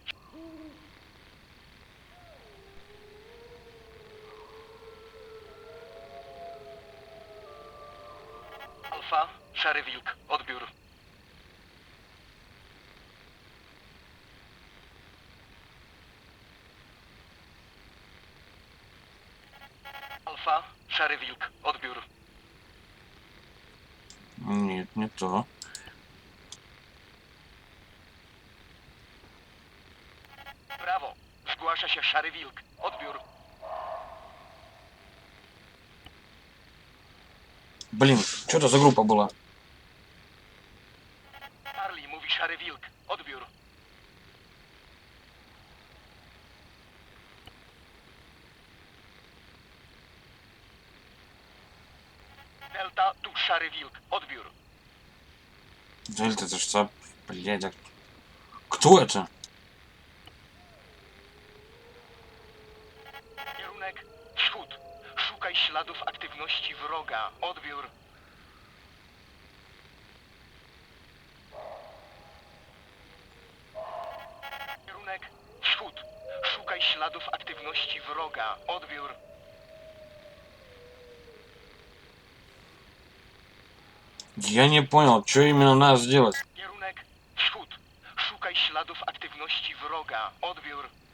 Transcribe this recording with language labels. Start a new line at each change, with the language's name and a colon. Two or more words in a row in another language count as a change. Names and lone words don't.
Polish: Alfa, Szary Wilk, odbiór. Alfa, Szary Wilk, odbiór.
Russian: Нет, не то.
Polish: Brawo, zgłasza się Szary Wilk, odbiór.
Russian: Блин, что это за группа была?
Polish: Charlie, mówi Szary Wilk, odbiór. Delta, tu Szary Wilk, odbiór.
Russian: Дельта, это что? Блядь, а... Кто это?
Polish: Kierunek wschód. Szukaj śladów aktywności wroga. Odbiór. Kierunek wschód. Szukaj śladów aktywności wroga. Odbiór.
Russian: Я не понял, что именно надо сделать.
Polish: Kierunek wschód. Szukaj śladów aktywności wroga. Odbiór.